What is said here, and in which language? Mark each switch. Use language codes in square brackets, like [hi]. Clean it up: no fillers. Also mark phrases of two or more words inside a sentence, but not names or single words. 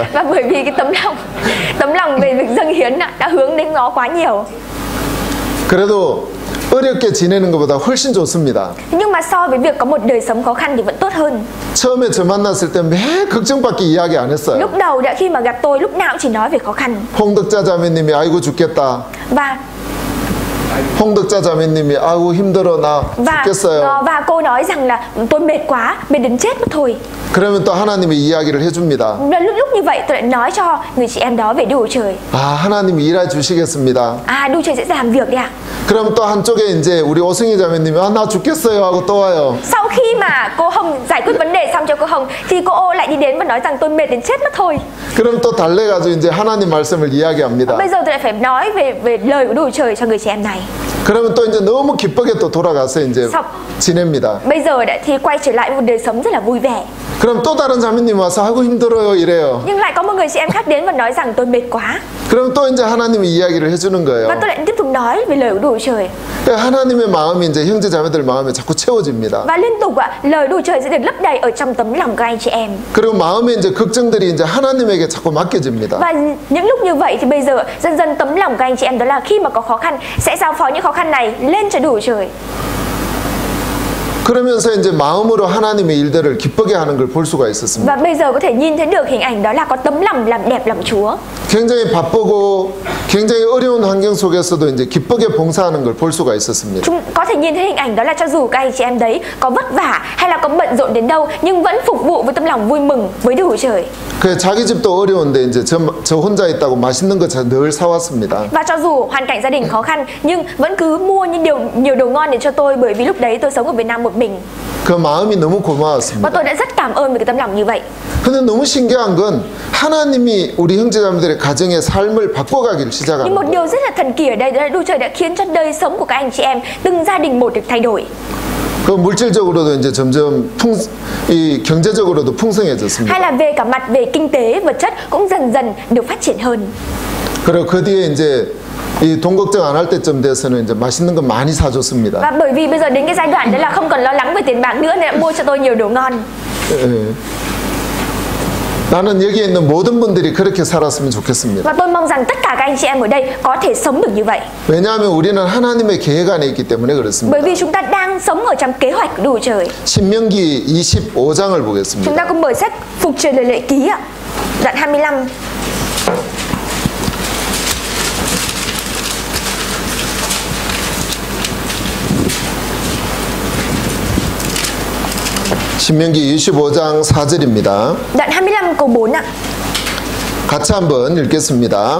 [vi] Và bởi vì cái tấm lòng về việc dâng hiến đã hướng đến nó quá nhiều. [ko] 그래도 어렵게 지내는 것보다 훨씬 좋습니다. [vi] Nhưng mà so với việc có một đời sống khó khăn thì vẫn tốt hơn. [ko] 처음에 저 만났을 때 매 걱정밖에 이야기 안 했어요. [vi] Lúc đầu khi mà gặp tôi lúc nào cũng chỉ nói về khó khăn. [ko] 홍덕자 자매님이 아이고 죽겠다. [vi] Và [ko] 홍덕자 자매님이 아이고 힘들어 나 죽겠어요. [vi] và cô nói rằng là tôi mệt quá, mệt đến chết mất thôi. [ko] 그러면 또 하나님의 이야기를 해줍니다. [vi] Và lúc như vậy tôi lại nói cho người chị em đó về Đức Chúa Trời. [ko] 아 하나님이 일해 주시겠습니다. [vi] Đức Chúa Trời sẽ làm việc đấy ạ. [ko] 그럼 또 한쪽에 이제 우리 오승희 자매님이 아 나 죽겠어요 하고 또 와요. [vi] Sau khi mà cô Hồng giải quyết vấn đề xong cho cô Hồng thì cô Ô lại đi đến và nói rằng tôi mệt đến chết mất thôi. [ko] 그럼 또 달래가지고 이제 하나님 말씀을 이야기합니다. [vi] Bây giờ tôi lại phải nói về lời của Đức Chúa Trời cho người chị em này. [ko] 그러면 또 이제 너무 기쁘게 또 돌아가서 이제 지냅니다. [vi] Bây giờ thì quay trở lại một đời sống rất là vui vẻ. [ko] 그럼 또 다른 자매님 와서 아이고 힘들어요 이래요. [vi] Nhưng lại có một người chị em khác đến và nói rằng tôi mệt quá. [ko] 그럼 또 이제 하나님이 이야기를 해주는 거예요. [vi] Và tôi lại tiếp tục nói về lời của Đức Chúa Trời. [ko] 하나님의 마음이 이제 형제 자매들 마음에 자꾸 채워집니다. [vi] Và liên tục lời Đức Chúa Trời sẽ được lấp đầy ở trong tấm lòng các anh chị em. [ko] 그리고 마음에 이제 걱정들이 이제 하나님에게 자꾸 맡겨집니다. [vi] Và những lúc như vậy thì bây giờ dần dần tấm lòng các anh chị em đó là khi mà có khó khăn sẽ giao phó những khó khăn này lên cho Đức Chúa Trời. [ko] 그러면서 이제 마음으로 하나님의 일들을 기쁘게 하는 걸 볼 수가 있었습니다. [vi] Và bây giờ có thể nhìn thấy được hình ảnh đó là có tấm lòng làm đẹp lòng Chúa. [ko] 굉장히 바쁘고 굉장히 어려운 환경 속에서도 이제 기쁘게 봉사하는 걸 볼 수가 있었습니다. [vi] Chúng có thể nhìn thấy hình ảnh đó là cho dù các anh chị em đấy có vất vả hay là có bận rộn đến đâu nhưng vẫn phục vụ với tâm lòng vui mừng với Đức Chúa Trời. [ko] 그 자기 집도 어려운데 이제 저 혼자 있다고 맛있는 거 늘 사왔습니다. [vi] Và cho dù hoàn cảnh gia đình khó khăn nhưng vẫn cứ mua nhiều đồ ngon để cho tôi, bởi vì lúc đấy tôi sống ở Việt Nam một mình. [ko] 그 마음이 너무 [vi] Và [ko] 고마웠습니다. [vi] tôi đã rất cảm ơn về cái tấm lòng như vậy. [ko] 근데 너무 신기한 건 하나님이 우리 형제자매들의 가정의 삶을 바꿔가길 [vi] Nhưng [ko] 시작하는 [vi] một [ko] 거예요. [vi] điều rất là thần kỳ ở đây đó là Đức Chúa Trời đã khiến cho đời sống của các anh chị em từng gia đình một được thay đổi. [ko] 그 물질적으로도 이제 점점 이 경제적으로도 풍성해졌습니다. [vi] Hay là về cả mặt về kinh tế, vật chất cũng dần dần được phát triển hơn. [ko] 그리고 그 뒤에 이제 이 돈 걱정 안 할 때쯤 돼서는 이제 맛있는 거 많이 사줬습니다. [vi] Và bởi vì bây giờ đến cái giai đoạn đó là không còn lo lắng về tiền bạc nữa nên đã mua cho tôi nhiều đồ ngon. [ko] 예. 나는 여기에 있는 모든 분들이 그렇게 살았으면 좋겠습니다. [vi] Và tôi mong rằng tất cả các anh chị em ở đây có thể sống được như vậy. [ko] 왜냐하면 우리는 하나님의 계획 안에 있기 때문에 그렇습니다. [vi] Bởi vì chúng ta đang sống ở trong kế hoạch của Đức Chúa Trời. [ko] 신명기 25장을 [vi] Chúng [ko] 보겠습니다. [vi] ta cùng mở sách Phục Truyền Lời Lệ Ký ạ, đoạn 25. [ko] 신명기 25장 4절입니다. [vi] Đoạn 25 câu 4 ạ. [ko] 같이 한번 읽겠습니다.